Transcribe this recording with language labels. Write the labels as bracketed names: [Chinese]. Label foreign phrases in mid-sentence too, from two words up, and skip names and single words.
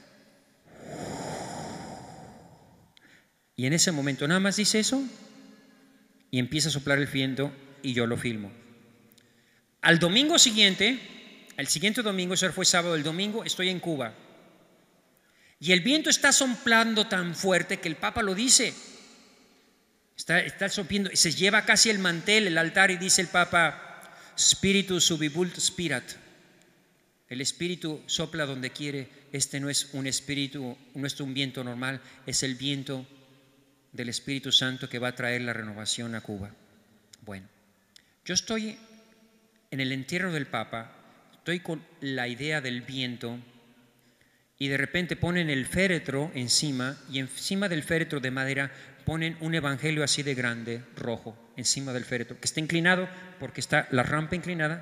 [Spanish] Y en ese momento nada más dice eso y empieza a soplar el viento, y yo lo filmo. Al domingo siguiente, el siguiente domingo, eso fue sábado, el domingo estoy en Cuba y el viento está soplando tan fuerte que el Papa lo dice: Está sopliendo, se lleva casi el mantel, el altar, y dice el Papa: [Latin] Spiritus subibult spirat. [Spanish] El Espíritu sopla donde quiere. Este no es un espíritu, no es un viento normal, es el viento del Espíritu Santo que va a traer la renovación a Cuba. Bueno, yo estoy en el entierro del Papa, estoy con la idea del viento, y de repente ponen el féretro encima, y encima del féretro de madera ponen un evangelio así de grande, rojo, encima del féretro, que está inclinado porque está la rampa inclinada.